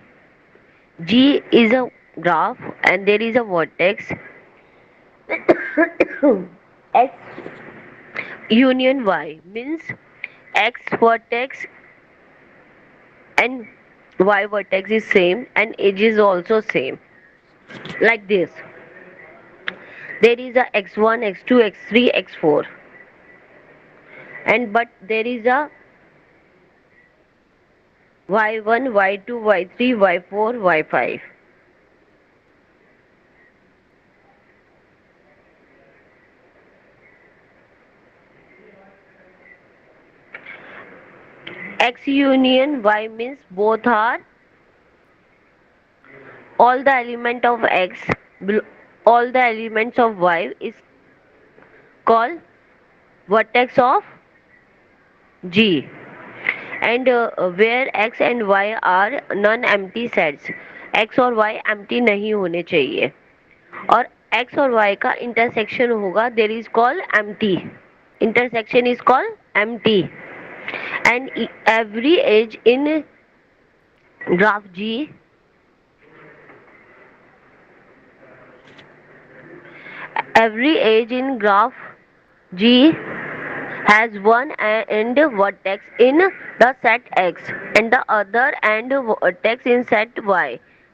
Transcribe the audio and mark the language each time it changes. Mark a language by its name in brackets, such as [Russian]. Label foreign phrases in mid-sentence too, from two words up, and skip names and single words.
[English] G is a graph and there is a vertex X union Y means X vertex and Y vertex is same and edge is also same. Like this. There is a x1, x2, x3, x4 and but there is a y1, y2, y3, y4, y5. X union Y means both are all the element of X, all the elements of Y is called vertex of G. And where X and Y are non-empty sets, [Hindi] X और Y empty नहीं होने चाहिए और X और Y का intersection होगा, [English] there is called empty. Intersection is called empty. And every edge in graph G, every edge in graph G has one end vertex in the set X and the other end vertex in set Y.